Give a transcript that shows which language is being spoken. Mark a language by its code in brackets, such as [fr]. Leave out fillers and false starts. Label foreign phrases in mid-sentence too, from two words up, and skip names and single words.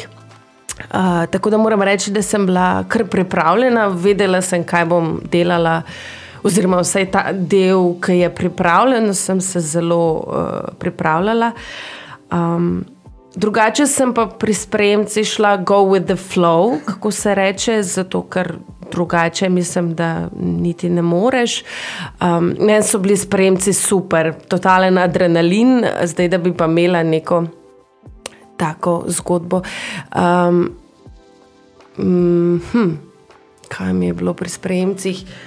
[sl] Tako da moram reči, da sem bila kar pripravljena. Vedela sem, kaj bom delala, oziroma vsaj ta del, ki je pripravljen, sem se zelo pripravljala. Drugače sem pa pri sprejemci šla [en] go with the flow, [sl] kako se reče, zato ker drugače mislim, da niti ne moreš. Meni so bili spremci super, totalen adrenalin, zdaj da bi pa imela neko tako zgodbo. Kaj mi je bilo pri spremcih?